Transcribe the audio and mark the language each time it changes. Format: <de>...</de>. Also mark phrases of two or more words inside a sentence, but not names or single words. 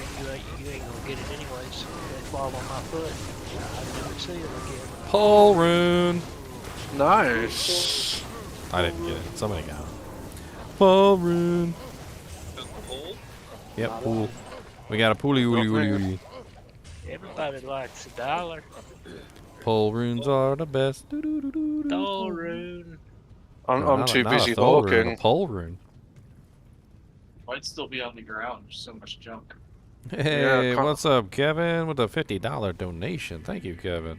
<en>You ain't gonna get it anyways. They fall on my foot. I'll never see it again. Pole rune. Nice. I didn't get it. Somebody got it. Pole rune. Yep, pool. We got a pooly ooly ooly ooly. Everybody likes $1. Pole runes are the best. Thor rune. I'm too not busy a Thor rune, hawking. a pole rune. Might still be on the ground. There's so much junk. Hey, Yeah, what's up, Kevin? With a $50 donation. Thank you, Kevin.</en>